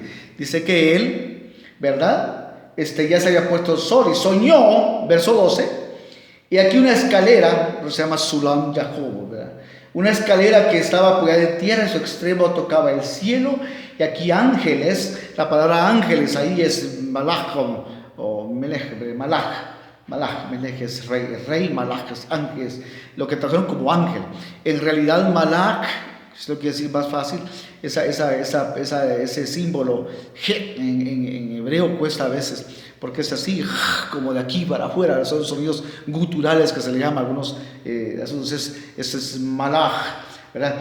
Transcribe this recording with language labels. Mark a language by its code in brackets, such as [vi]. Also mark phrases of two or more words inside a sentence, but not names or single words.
[es] Dice que él, ¿verdad?, ya se había puesto el sol y soñó, verso 12, y aquí una escalera, se llama Sulam Jacob, ¿verdad?, una escalera que estaba apoyada en tierra, en su extremo tocaba el cielo, y aquí ángeles, la palabra ángeles ahí es malach o melech, malach, melech es rey, malach es ángel, lo que tradujeron como ángel. En realidad malach, si lo quiere decir más fácil, ese símbolo en hebreo cuesta a veces, porque es así, como de aquí para afuera, son sonidos guturales que se le llaman a algunos, ese es malach, ¿verdad?